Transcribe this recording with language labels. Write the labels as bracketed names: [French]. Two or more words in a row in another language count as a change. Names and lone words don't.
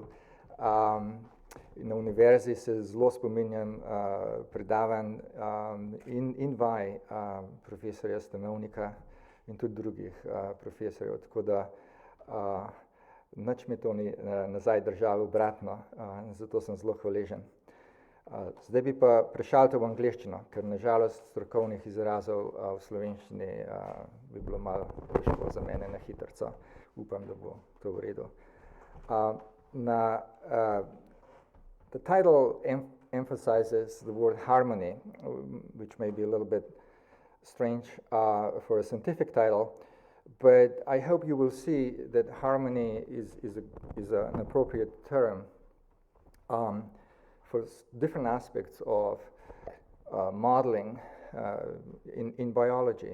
[Slovenian] Na univerzi se zelo spominjam predavanj in vaj profesorja Stanovnika in tudi drugih profesorjev, tako da nič mi to ni nazaj držalo, obratno, zato sem zelo hvaležen. Zdaj bi pa prešaltal v angleščino, ker nažalost strokovnih izrazov v slovenščini bi bilo malo težko za mene na hitrico. Upam, da bo to v redu. [English] The title emphasizes the word harmony, which may be a little bit strange for a scientific title, but I hope you will see that harmony is an appropriate term for different aspects of modeling in biology.